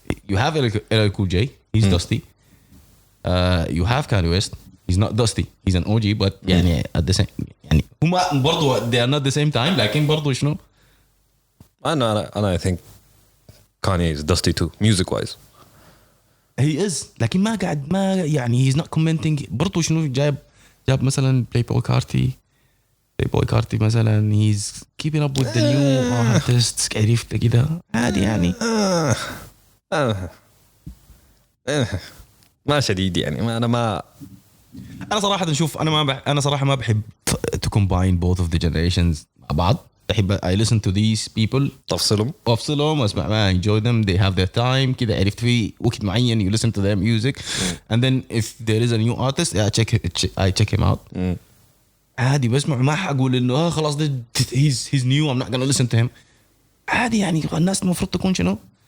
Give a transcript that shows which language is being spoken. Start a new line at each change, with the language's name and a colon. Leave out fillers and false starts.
English: You have LL Cool J, he's dusty. You have Kanye West, he's not dusty, he's an OG, but يعني at the same يعني
Arabic: هما برضو
English: they are not the same time
Arabic: لكن برضو شنو؟
English: I think Kanye is dusty too, music wise.
Arabic: He is لكن ما قاعد ما يعني
English: he's not commenting
Arabic: برضو شنو جاب مثلا Playboy Carti
English: Boi Carti مثلا he's keeping up with the new artists
Arabic: عرفت كده عادي يعني ما شديد يعني ما انا صراحه نشوف انا صراحه ما بحب
English: to combine both of the generations
Arabic: مع بعض بحب
English: I listen to these people
Arabic: افصلهم واسمع ما
English: enjoy them they have their time
Arabic: كده عرفت في وقت معين
English: you listen to their music and then if there is a new artist I check him out
Arabic: عادي بسمع ما حقول انه خلاص
English: he's new I'm not gonna listen to him
Arabic: عادي يعني الناس المفروض تكون شنو